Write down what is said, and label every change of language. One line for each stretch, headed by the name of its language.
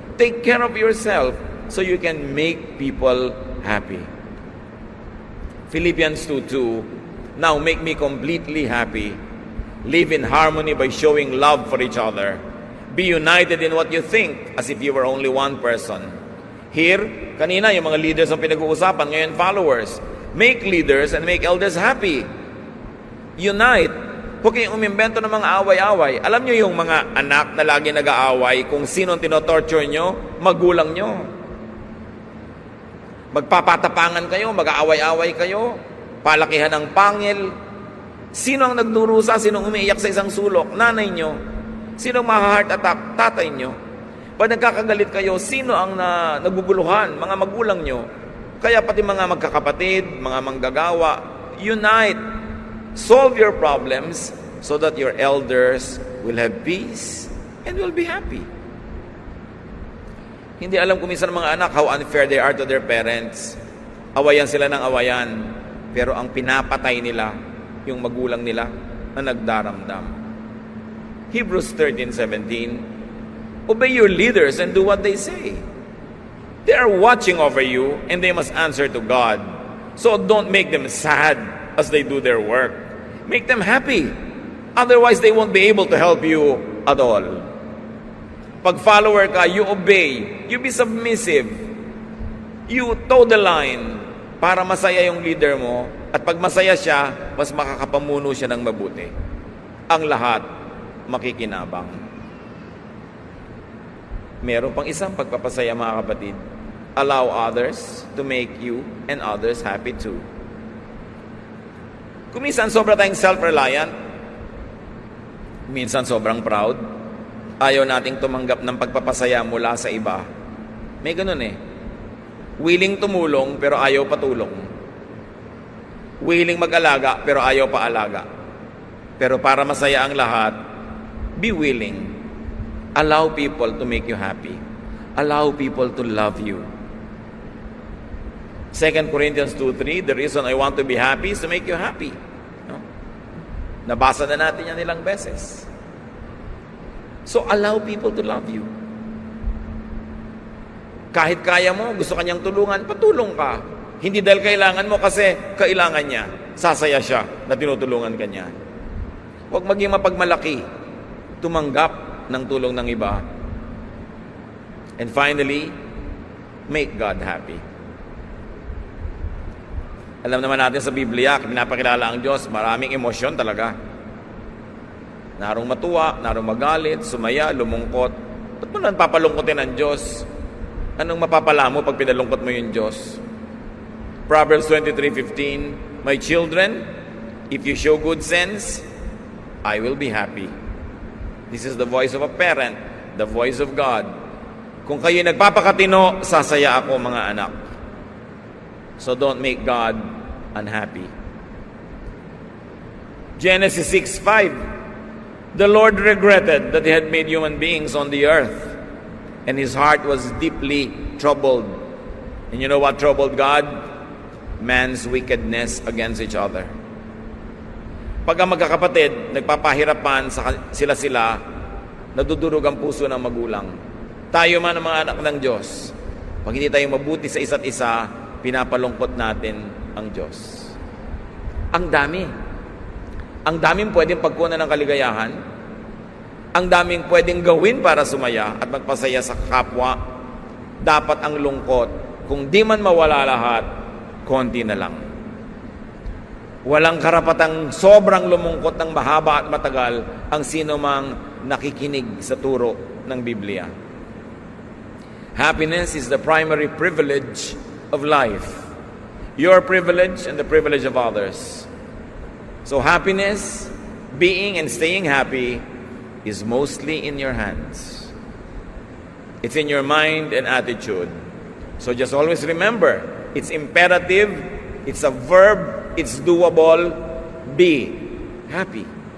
English: Take care of yourself so you can make people happy. Philippians 2:2, now make me completely happy. Live in harmony by showing love for each other. Be united in what you think as if you were only one person.
Filipino: Here, kanina yung mga leaders ang pinag-uusapan, ngayon followers.
English: Make leaders and make elders happy. Unite.
Filipino: Huwag kayong umimbento ng mga away-away. Alam nyo yung mga anak na lagi nag-aaway, kung sino ang tinotorture nyo, magulang nyo. Magpapatapangan kayo, mag-aaway-aaway kayo, palakihan ng pangil. Sino ang nagdurusa? Sino ang umiiyak sa isang sulok? Nanay nyo. Sino ang maha-heart attack? Tatay nyo. Pag nagkakagalit kayo, sino ang naguguluhan? Mga magulang nyo. Kaya pati mga magkakapatid, mga manggagawa, unite.
English: Solve your problems so that your elders will have peace and will be happy.
Filipino: Hindi alam kung minsan ng mga anak
English: how unfair they are to their parents.
Filipino: Awayan sila ng awayan. Pero ang pinapatay nila, yung magulang nila na nagdaramdam.
English: Hebrews 13:17, obey your leaders and do what they say. They are watching over you and they must answer to God. So don't make them sad as they do their work. Make them happy. Otherwise, they won't be able to help you at all.
Filipino: Pag follower ka,
English: you obey. You be submissive. You toe the line
Filipino: para masaya yung leader mo. At pag masaya siya, mas makakapamuno siya ng mabuti. Ang lahat makikinabang. Meron pang isang pagpapasaya, mga kapatid.
English: Allow others to make you and others happy too.
Filipino: Kung minsan sobra tayong self-reliant, minsan sobrang proud, ayaw nating tumanggap ng pagpapasaya mula sa iba. May ganun eh. Willing tumulong pero ayaw patulong. Willing mag-alaga pero ayaw paalaga. Pero para masaya ang lahat,
English: be willing. Allow people to make you happy. Allow people to love you. 2 Corinthians 2:3, the reason I want to be happy is to make you happy. No?
Filipino: Nabasa na natin yan ilang beses.
English: So allow people to love you.
Filipino: Kahit kaya mo, gusto kanyang tulungan, patulong ka. Hindi dahil kailangan mo kasi kailangan niya. Sasaya siya na tinutulungan ka niya. Huwag maging mapagmalaki. Tumanggap ng tulong ng iba.
English: And finally, make God happy.
Filipino: Alam naman natin sa Biblia, pinapakilala ang Diyos, maraming emosyon talaga. Narong matuwa, narong magalit, sumaya, lumungkot. Ba't mo nang papalungkotin ang Diyos? Anong mapapala mo pag pinalungkot mo yung Diyos?
English: Proverbs 23:15, my children, if you show good sense, I will be happy. This is the voice of a parent, the voice of God.
Filipino: Kung kayo nagpapakatino, sasaya ako, mga anak.
English: So don't make God unhappy. Genesis 6:5, the Lord regretted that he had made human beings on the earth, and his heart was deeply troubled. And you know what troubled God? Man's wickedness against each other.
Filipino: Pag ang magkakapatid, nagpapahirapan sila, nadudurog ang puso ng magulang. Tayo man ang mga anak ng Diyos, pag hindi tayo mabuti sa isa't isa, pinapalungkot natin ang Diyos. Ang dami. Ang daming pwedeng pagkunan ng kaligayahan. Ang daming pwedeng gawin para sumaya at magpasaya sa kapwa. Dapat ang lungkot, kung di man mawala lahat, konti na lang. Walang karapatang sobrang lumungkot ng mahaba at matagal ang sino mang nakikinig sa turo ng Biblia.
English: Happiness is the primary privilege of life. Your privilege and the privilege of others. So happiness, being and staying happy, is mostly in your hands. It's in your mind and attitude. So just always remember, it's imperative, it's a verb, it's doable, be happy.